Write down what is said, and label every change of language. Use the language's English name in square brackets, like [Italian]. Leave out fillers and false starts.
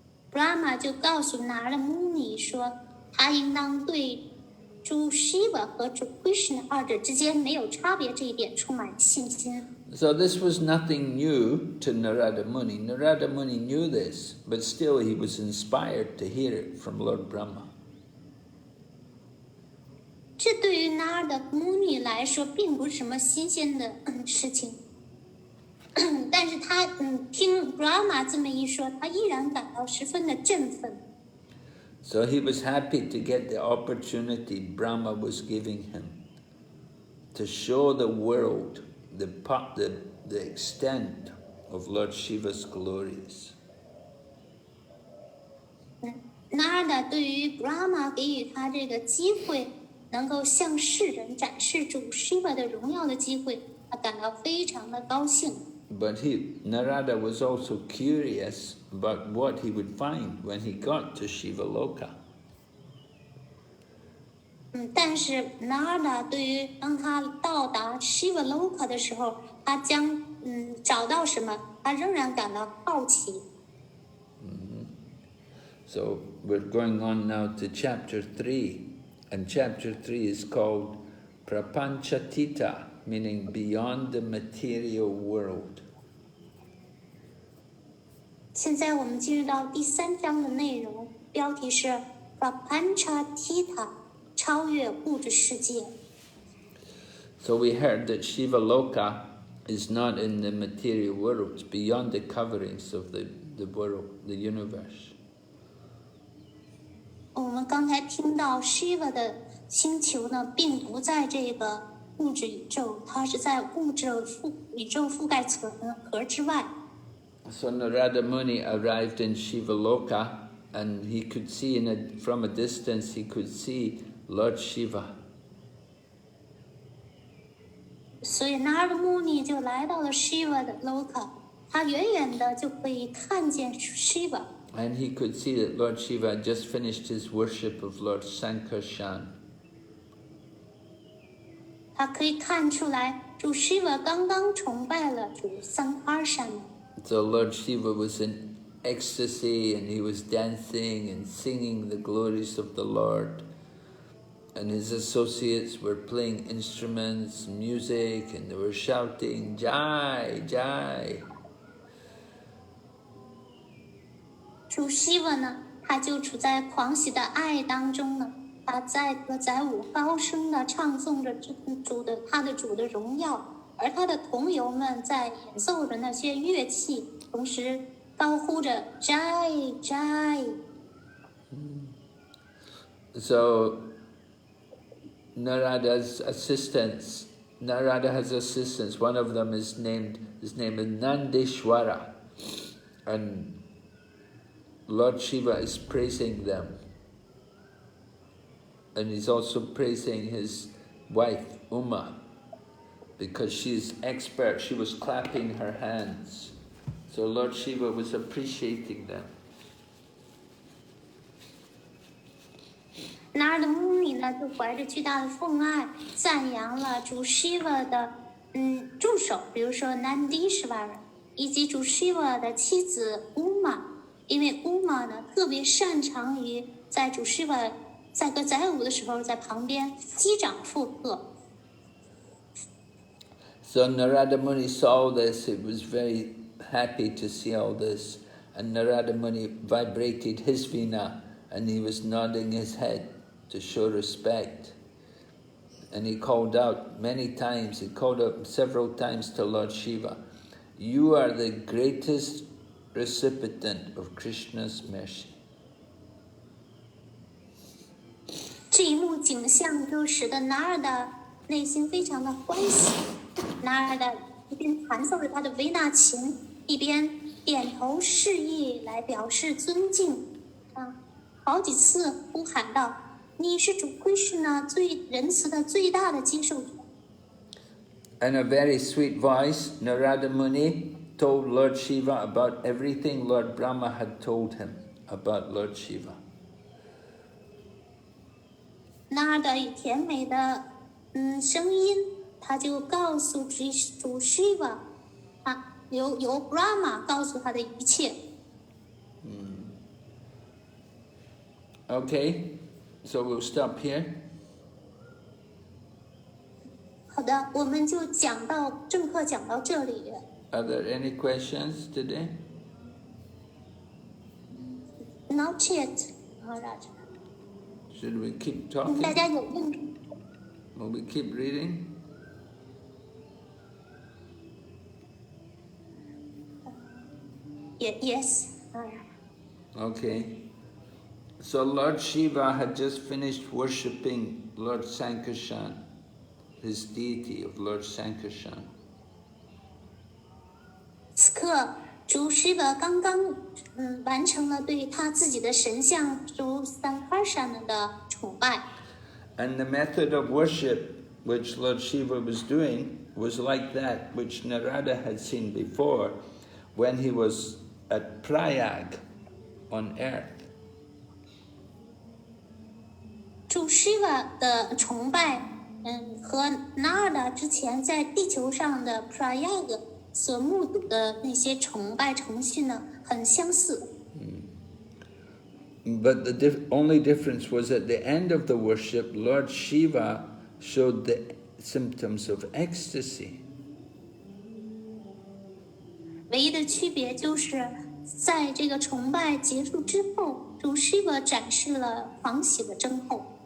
[Chinese] Brahma 就告诉 Narada Muni 说，他应当对主 Shiva 和主 Krishna 二者之间没有差别这一点充满信心。 [English] So this was nothing new to Narada Muni. Narada Muni knew this, but still he was inspired to hear it from Lord Brahma. [Chinese] 这对于 Narada Muni 来说并不是什么新鲜的事情，但是他听 Brahma 这么一说，他依然感到十分的振奋。 [English] So he was happy to get the opportunity Brahma was giving him to show the world the extent of Lord Shiva's glories. [Chinese] Narada 对于 Brahma 给予他这个机会，能够向世人展示主 Shiva 的荣耀的机会，他感到非常的高兴。 [English] But Narada was also curious about what he would find when he got to Shiva Loka. [Chinese] 但是 Narada 对于当他到达 Shiva Loka 的时候，他将找到什么，他仍然感到好奇。 [English] So we're going on now to chapter 3, and chapter 3 is called Prapanchatita, meaning beyond the material world. [Chinese] 现在我们进入到第3章的内容，标题是 Prapanchatita， 超越物质世界。 [English] So we heard that Shiva Loka is not in the material world, it's beyond the coverings of the world, the universe. [Chinese] 我们刚才听到 Shiva 的星球呢，并不在这个物质宇宙，它是在物质宇宙覆盖层核之外。 [English] So Narada Muni arrived in Shiva Loka, and he could see from a distance, he could see Lord Shiva. [Chinese] 所以 Narada Muni 就来到了 Shiva 的 Loka， 他远远的就可以看见 Shiva。 [English] And he could see that Lord Shiva had just finished his worship of Lord Sankarshan. [Chinese] 他可以看出来，主 Shiva 刚刚崇拜了主 Sankarshan。 [English] So Lord Shiva was in ecstasy, and he was dancing and singing the glories of the Lord. And his associates were playing instruments, music, and they were shouting, Jai, Jai. [Chinese] 主 Shiva 呢，他就处在狂喜的爱当中呢，他在歌载舞高声的唱颂着他的主的荣耀，而他的同游们在演奏着那些乐器，同时高呼着 Jai Jai。 [English] So Narada has assistants. One of them his name is Nandishwara, and Lord Shiva is praising them, and he's also praising his wife Uma, because she's expert. She was clapping her hands, so Lord Shiva was appreciating them. [Chinese] Narada Muni 呢，就怀着巨大的奉爱，赞扬了主 Shiva 的助手，比如说 Nandishvara， 以及主 Shiva 的妻子 Uma， 因为 Uma 呢特别擅长于在主 Shiva 载歌载舞的时候，在旁边击掌附和。 [English] So Narada Muni saw this, he was very happy to see all this, and Narada Muni vibrated his veena and he was nodding his head to show respect. And he called out many times, he called out several times to Lord Shiva, "You are the greatest recipient of Krishna's mercy." [Chinese] 这一幕景象就使得 Narada 内心非常的欢喜。 Narada 一边弹奏着他的维纳琴，一边点头示意来表示尊敬。好几次呼喊道：“你是主 Krishna 最仁慈的最大的接受者。” [English] In a very sweet voice, Narada Muni told Lord Shiva about everything Lord Brahma had told him about Lord Shiva. [Chinese] Narada 以甜美的声音，他就告诉主 Shiva， 由 Brahma 告诉他的一切。 [English] Okay, so we'll stop here. [Chinese] 好的，我们就正课讲到这里。 [English] Are there any questions today? Not yet, Maharaj. Should we keep talking? [Chinese] 大家有问题？ [English] Will we keep reading? Yes. Okay. So Lord Shiva had just finished worshipping Lord Sankarshan, his deity of Lord Sankarshan. [Chinese] 此刻，主 Shiva 刚刚完成了对他自己的神像主 Sankarshan 的崇拜。 [English] And the method of worship which Lord Shiva was doing was like that which Narada had seen before when he was at Prayag on earth. [Chinese] 主 Shiva 的崇拜，和 Narada 之前在地球上的 Prayag 所目睹的那些崇拜程序呢，很相似。 [English] But the only difference was at the end of the worship, Lord Shiva showed the symptoms of ecstasy. [Chinese] 唯一的区别就是在这个崇拜结束之后，主 Shiva 展示了狂喜的征候。